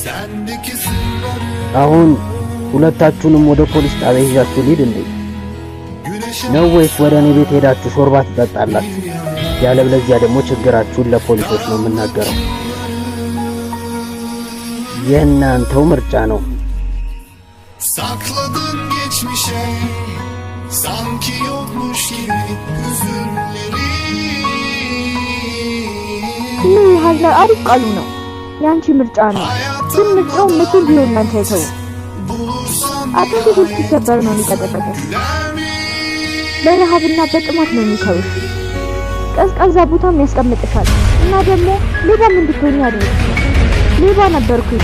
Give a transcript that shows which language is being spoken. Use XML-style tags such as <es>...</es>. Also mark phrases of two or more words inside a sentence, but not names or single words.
<am>አሁን ሁለታችሁንም ወደ ፖሊስ ጣቢያ ይዣችሁ ልሂድ እንዴ? ነው ወይስ ወደ እኔ ቤት ሄዳችሁ ሾርባ ትጠጣላችሁ? ያለበለዚያ ደግሞ ችግራችሁን ለፖሊሶች ነው የምናገረው። የእናንተው ምርጫ ነው።</am> <tr>Sakladın geçmişe sanki yokmuş gibi hüzünleri.</tr> <am>ይህ ሀዛር አሪፍ ቃሉ ነው። ያንቺ ምርጫ ነው። ግን ምርጫው መቼም ቢሆን እናንተ ተው። አጥንት ሁሉ ሲሰበር ነው የሚቀጠቀጠው። በረሃብና በጥማት ነው የሚተውሽ። ቀዝቃዛ ቦታም ያስቀምጥሻል እና ደግሞ ሌባም እንድትሆኚ ያደርግሻል። ሌባ ነበርኩኝ</am>